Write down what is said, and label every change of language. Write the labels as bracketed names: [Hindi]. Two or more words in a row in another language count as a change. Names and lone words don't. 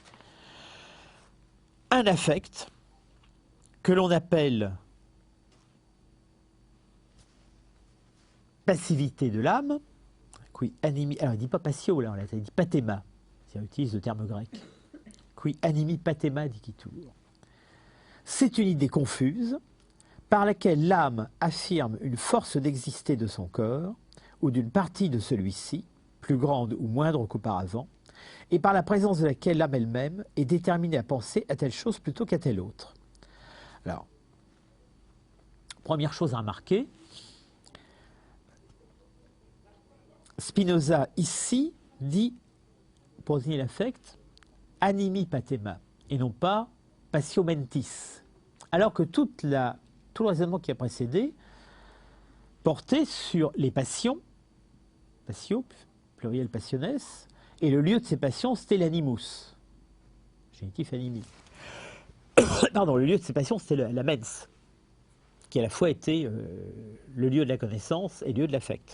[French] Un affect que l'on appelle passivité de l'âme, [Latin] qui animi, [French] alors il ne dit pas passio là, il dit pathéma, si on utilise le terme grec, [Latin] qui animi pathéma dicitur. [French] C'est une idée confuse par laquelle l'âme affirme une force d'exister de son corps ou d'une partie de celui-ci, plus grande ou moindre qu'auparavant, et par la présence de laquelle l'âme elle-même est déterminée à penser à telle chose plutôt qu'à telle autre. Alors, première chose à remarquer, Spinoza ici dit, pour désigner l'affect, [Latin] animi pathéma. [French] et non pas [Latin] passio mentis. [French] Alors que tout le raisonnement qui a précédé portait sur les passions, passio, pluriel passiones, et le lieu de ces passions, c'était l'animus, génitif animi. Pardon, le lieu de ces passions, c'était la mens, qui à la fois était le lieu de la connaissance et le lieu de l'affect.